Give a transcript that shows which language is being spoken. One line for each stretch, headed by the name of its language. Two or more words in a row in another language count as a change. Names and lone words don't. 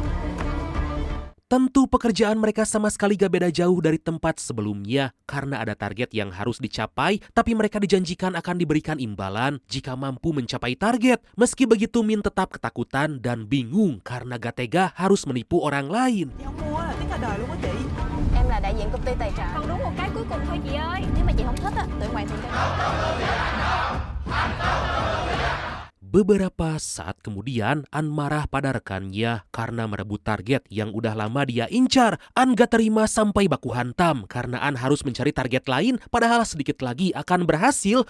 Indonesian: Tentu pekerjaan mereka sama sekali gak beda jauh dari tempat sebelumnya karena ada target yang harus dicapai, tapi mereka dijanjikan akan diberikan imbalan jika mampu mencapai target. Meski begitu Min tetap ketakutan dan bingung karena gak tega harus menipu orang lain.
Vietnamese: Em là đại diện công ty tài trợ. Còn đúng một cái cuối cùng thôi chị ơi. Nếu mà chị không thích á, tụi mày thường
Indonesian: Beberapa saat kemudian, An marah pada rekannya karena merebut target yang udah lama dia incar. An gak terima sampai baku hantam karena An harus mencari target lain padahal sedikit lagi akan berhasil.